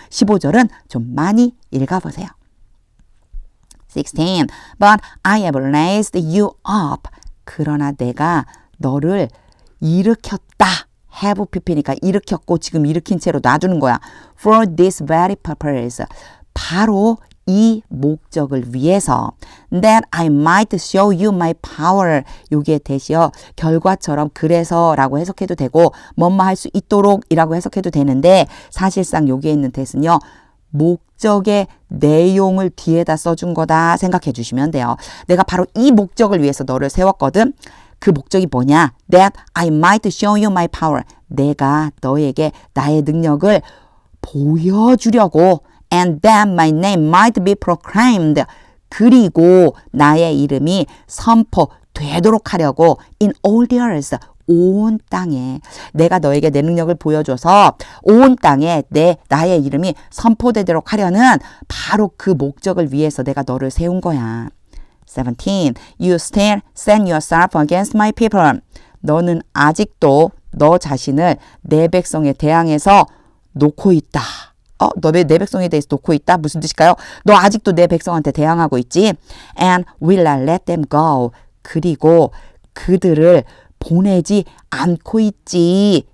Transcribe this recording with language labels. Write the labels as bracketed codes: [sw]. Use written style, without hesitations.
[ko] 15절은 좀 많이 읽어보세요. [en] 16. But I have raised you up. [ko] 그러나 내가 너를 일으켰다. have pp니까 일으켰고 지금 일으킨 채로 놔두는 거야. [en] For this very purpose. [ko] 바로 이 목적을 위해서 [en] that I might show you my power. [ko] 요게 대시요. 결과처럼 그래서라고 해석해도 되고 뭐뭐 할 수 있도록 이라고 해석해도 되는데 사실상 여기에 있는 that은요. 목적의 내용을 뒤에다 써준 거다 생각해 주시면 돼요. 내가 바로 이 목적을 위해서 너를 세웠거든. 그 목적이 뭐냐? [en] That I might show you my power. [ko] 내가 너에게 나의 능력을 보여주려고 [en] and that my name might be proclaimed. [ko] 그리고 나의 이름이 선포되도록 하려고 [en] in all the earth. [ko] 온 땅에 내가 너에게 내 능력을 보여줘서 온 땅에 나의 이름이 선포되도록 하려는 바로 그 목적을 위해서 내가 너를 세운 거야. 17. [en] You still set yourself against my people. [ko] 너는 아직도 너 자신을 내 백성에 대항해서 놓고 있다. 너 내 백성에 대해서 놓고 있다? 무슨 뜻일까요? 너 아직도 내 백성한테 대항하고 있지? [en] And will not let them go. [ko] 그리고 그들을 보내지 않고 있지.